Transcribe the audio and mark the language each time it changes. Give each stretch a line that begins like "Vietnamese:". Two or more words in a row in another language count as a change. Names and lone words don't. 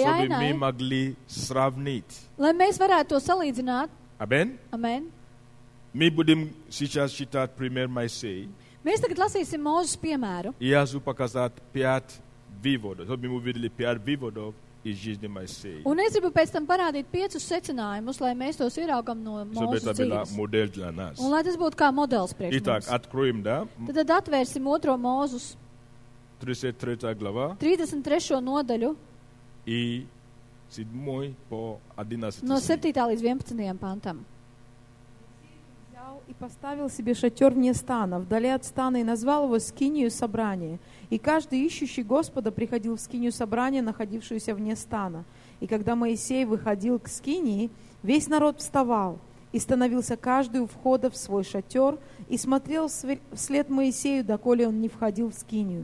Russian: чтобы мы
Latvian: ainai,
Russian: могли сравнить.
Latvian: lai mēs varētu to salīdzināt.
Russian: Аминь?
Latvian: Amen?
Russian: Мы будем сейчас читать пример Моисея.
Latvian: Mēs tagad lasīsim Mūzes piemēru.
Russian: И я хочу показать 5 выводов. Чтобы мы увидели 5 выводов из жизни Моисея.
Latvian: Un es gribu pēc tam parādīt 5 secinājumus, lai mēs tos ieraugam no
Russian: Чтобы
Latvian: Mūzes
Russian: это было
Latvian: dzīves.
Russian: модель для нас.
Latvian: Un lai tas būtu kā modelis priekš
Russian: Итак,
Latvian: mums.
Russian: откроем, да?
Latvian: Tad atvērsim 2. Mūzus
Russian: 33 глава
Latvian: 33. nodaļu
Russian: и 7 по 11
Latvian: no
Russian: стих.
Latvian: 7. līdz 11. pantam.
Russian: Взял и поставил себе шатер вне стана, вдали от стана, и назвал его скинию собрания. И каждый ищущий Господа приходил в скинию собрания, находившуюся вне стана. И когда Моисей выходил к скинии, весь народ вставал, и становился каждый у входа в свой шатер, и смотрел вслед Моисею, доколе он не входил в скинию.